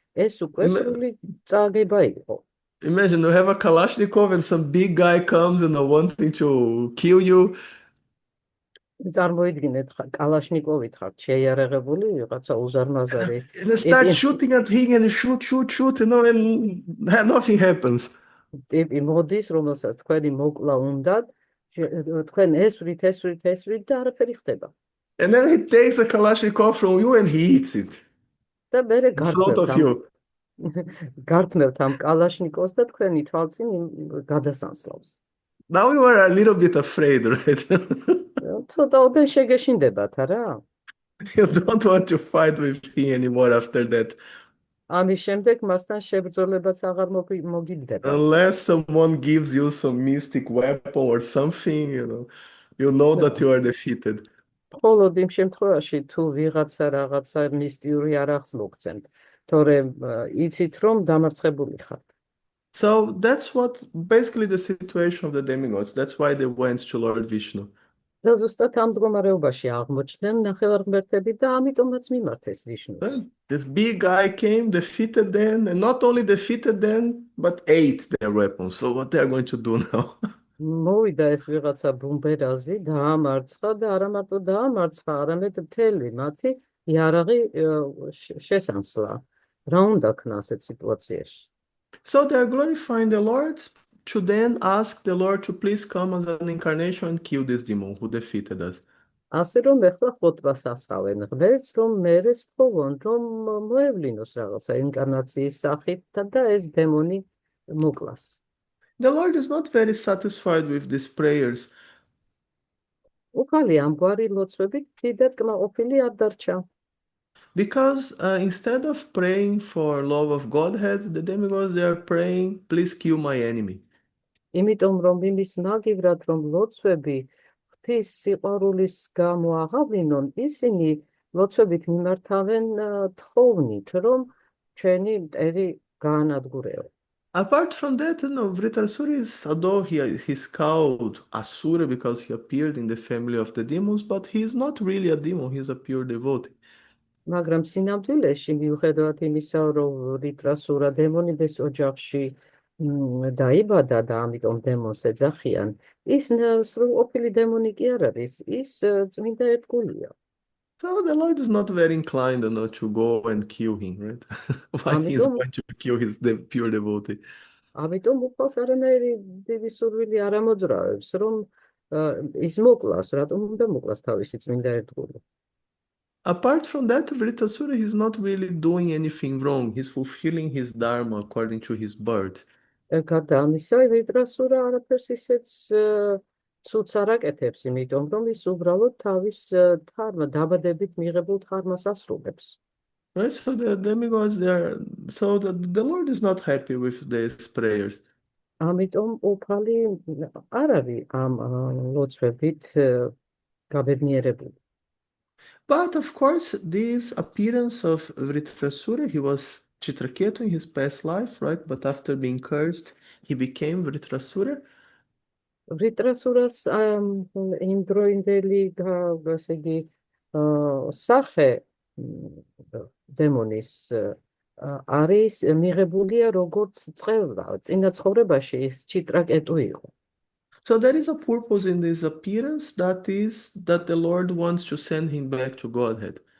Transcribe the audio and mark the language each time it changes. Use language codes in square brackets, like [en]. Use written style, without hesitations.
[ka] ეს უკვე სრული წაგება იყო. [en] Imagine you have a Kalashnikov and some big guy comes and wanting to kill you. [ka] წარმოიდგინეთ, კალაშნიკოვით ხართ შეიარაღებული, ვიღაცა უზარმაზარი. [en] And they start shooting at him and shoot, and nothing happens. [ka] ტიპი მოდის, რომელსაც თქვენი მოკლა უნდათ, თქვენ ესვრით და არაფერი ხდება. [en] And then he takes a Kalashnikov from you and he eats it [ka] და მერე [en] in front of you. [ka] გართმევთ ამ კალაშნიკოვს და თქვენი თვალწინ გადასანსლავს. [en] Now you are a little bit afraid, right? [ka] ცოტა ოდენ შეგეშინდებათ, არა? [en] You don't want to fight with him anymore after that. [ka] ამის შემდეგ მასთან შებრძოლებაც აღარ მოგიდება. [en] Unless someone gives you some mystic weapon or something, you know that you are defeated. [ka] მხოლოდ იმ შემთხვევაში, თუ ვიღაცა რაღაცა მისტიური არახს მოგცემთ, თორემ იცით, რომ დამარცხებული ხართ. [en] So that's what basically the situation of the demigods. That's why they went to Lord Vishnu. [ka] და ზუსტად ამ მდგომარეობაში აღმოჩნდნენ ნახევარმღერთები და ამიტომაც მიმართეს ვიშნუს. [en] This big guy came, defeated them, and not only defeated them, but ate their weapons. So what they are going to do now? [ka] მოვიდა ეს ვიღაცა ბუმბერაზი, დაამარცხა და არა მარტო დაამარცხა, არამედ მთელი მათი იარაღი შესანსლა. რა უნდა ქნა ასეთ სიტუაციაში? [en] So they are glorifying the Lord to then ask the Lord to please come as an incarnation and kill this demon who defeated us. [ka] ასე რომ ეხლა ხოტბას ასხავენ ღმერთს, რომ მერე სწოვონ, რომ მოევლინოს რაღაცა ინკარნაციის სახით და ეს დემონი მოკლას. [en] The Lord is not very satisfied with these prayers [ka] უფალი ამგვარი ლოცვებით დიდად კმაყოფილი არ დარჩა. [en] because instead of praying for love of Godhead, the demigods they are praying, please kill my enemy. [ka] იმიტომ რომ იმის მაგივრად რომ ლოცვები ღვთის სიყვარულის გამო აღავლინონ, ისინი ლოცვებით მიმართავენ თხოვნით, რომ ჩვენი მტერი გაანადგურეო. [en] Apart from that, Vritrasura is, although he's called Asura because he appeared in the family of the demons, but he's not really a demon, he's a pure devotee. [ka] მაგრამ სინამდვილეში მიუხედავად იმისა, რომ რიტრასურა დემონების ოჯახში დაიბადა და ამიტომ დემონს ეძახიან, ის სრულყოფილი დემონი კი არ არის, ის წმინდა ერთგულია. [en] So the Lord is not very inclined to go and kill him, right? Why he's [ka] ამიტომ [en] going to kill his pure devotee? [ka] ამიტომ უფალს არანაირი დიდი სურვილი არ ამოძრავებს, რომ ის მოკლას, რატომ უნდა მოკლას თავისი წმინდა ერთგული. [en] Apart from that, Vritrasura is not really doing anything wrong. He's fulfilling his dharma according to his birth. [ka] გარდა ამისა, რიტრასურა არაფერს ისეც ცუდს არ აკეთებს, იმიტომ რომ ის უბრალოდ თავის დაბადებით მიღებულ თარმას ასრულებს. [en] Right? So the demigods, so the Lord is not happy with these prayers. [ka] ამიტომ უფალი არ არის ამ ლოცვებით გაბედნიერებული. [en] But of course, this appearance of Vritrasura, he was Chitraketu in his past life, right? But after being cursed, he became Vritrasura. [ka] რიტრასურას იმ დროინდელი ესე იგი სახე დემონის არის მიღებულია როგორც წყევლა. წინა ცხოვრებაში ის ჩიტრაკეტუ იყო. [en] So there is a purpose in this appearance, that is that the Lord wants to send him back to Godhead.